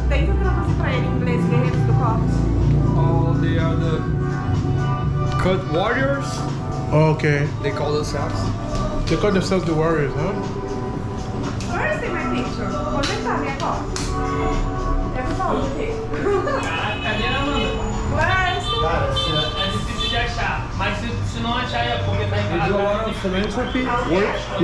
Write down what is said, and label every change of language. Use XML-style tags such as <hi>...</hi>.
<pt>Tenta traduzir pra ele em inglês, guerreiros do corte.</pt> <en>Oh, they are the cut warriors. Oh, okay. They call themselves. They call themselves the warriors, huh? Where is my picture?</en> <pt>Onde está minha foto? Eu falo aqui. Cadê a Amanda?</pt> <en>Where is</en> <pt>É difícil de achar, mas se não achar é porque tá</pt> <en>They do a lot of philanthropy work</en>